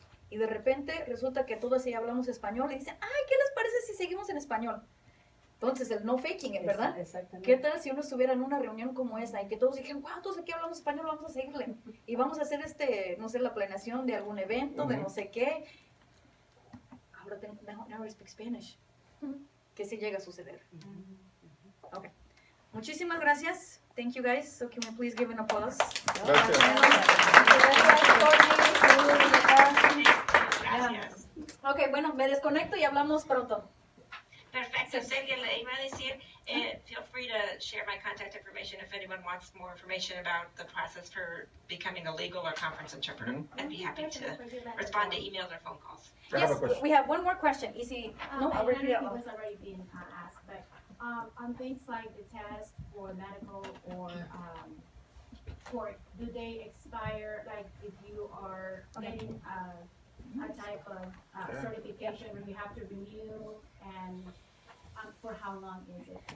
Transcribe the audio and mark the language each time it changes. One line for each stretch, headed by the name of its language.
Spanish: Y de repente resulta que todos ya hablamos español y dicen, ay, ¿qué les parece si seguimos en español? Entonces, el
English: no faking it,
Spanish: ¿verdad? Exactamente. ¿Qué tal si uno estuviera en una reunión como esa y que todos dijeran, wow, todos aquí hablamos español, vamos a seguirle? Y vamos a hacer no sé, la planeación de algún evento, de no sé qué. Ahora
English: now I speak Spanish.
Spanish: Que sí llega a suceder. Okay. Muchísimas gracias.
English: Thank you guys. So can we please give an applause?
Spanish: Gracias. Gracias. Ok, bueno, me desconecto y hablamos pronto. Perfecto.
English: Celia,
Spanish: le iba a decir,
English: feel free to share my contact information if anyone wants more information about the process for becoming a legal or conference interpreter. I'd be happy to respond to emails or phone calls. I have a Yes, question. we have one more question. Easy. No, I'll repeat it. I don't know if it was already being asked, but on things like the test for medical or court, do they expire, like if you are getting a type of certification where you have to renew, and for how long is it?